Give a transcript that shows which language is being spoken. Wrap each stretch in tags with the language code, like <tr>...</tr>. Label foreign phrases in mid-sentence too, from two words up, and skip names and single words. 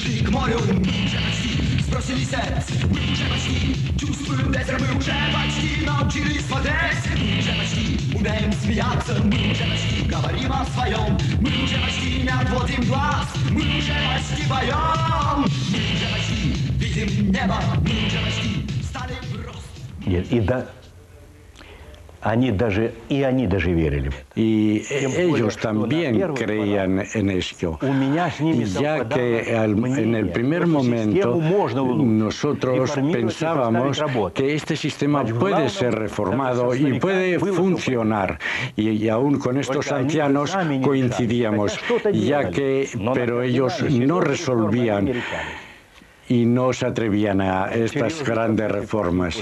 <ru>к морю, мы уже почти сбросили сердце, мы уже почти чувствуем ветер, мы уже почти научились смотреть, мы уже почти умеем смеяться, мы уже почти говорим о своем, мы уже почти не отводим глаз, мы уже почти поем, мы уже почти видим небо, мы уже почти стали в рост. И да, они даже верили.</ru> <es>Y ellos también creían en esto, ya que en el primer momento nosotros pensábamos que este sistema puede ser reformado y puede funcionar, y aún con estos ancianos coincidíamos, pero ellos no resolvían y no se atrevían a estas grandes reformas.</es>